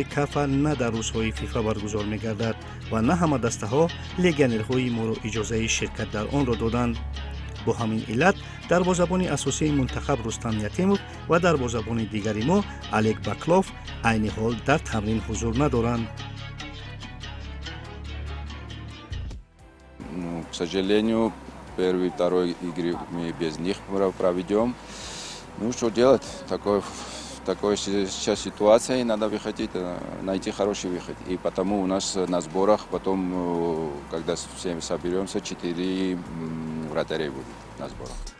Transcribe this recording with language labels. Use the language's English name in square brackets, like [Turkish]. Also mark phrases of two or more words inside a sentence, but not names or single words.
[Tajik] кафа на дар рӯзҳои фифа баргузор мегардад ва на ҳама дастаҳо легионерҳои моро иҷозаи ширкат дар онро доданд. бо ҳамин иллат дарвозабони асосии мунтахаб Рустам Ятимов ва дарвозабони дигари мо Олег Баклов айни ҳол дар тамрин ҳузур надоранд. [Russian] К сожалению, первый, второй игры мы без них проведем. Ну, что делать? Такая сейчас ситуация, и надо выходить, найти хороший выход. И потому у нас на сборах потом, когда всем соберемся, 4 вратарей будет на сборах.